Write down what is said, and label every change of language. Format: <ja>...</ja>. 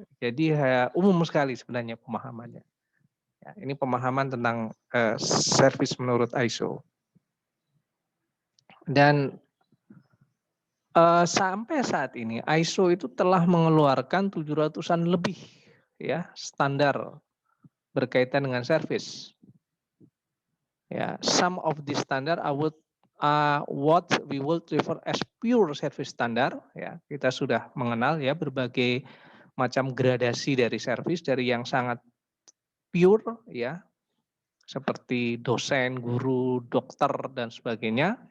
<id>Jadi umum sekali sebenarnya pemahamannya. Ya, ini pemahaman tentang service menurut ISO. Dan sampai saat ini ISO itu telah mengeluarkan 700-an lebih ya standar berkaitan dengan service.</id> <en>Ya, some of the standard what we would refer as pure service standard.</en> <id>Ya, kita sudah mengenal ya berbagai macam gradasi dari service, dari yang sangat pure ya seperti dosen, guru, dokter dan sebagainya.</id>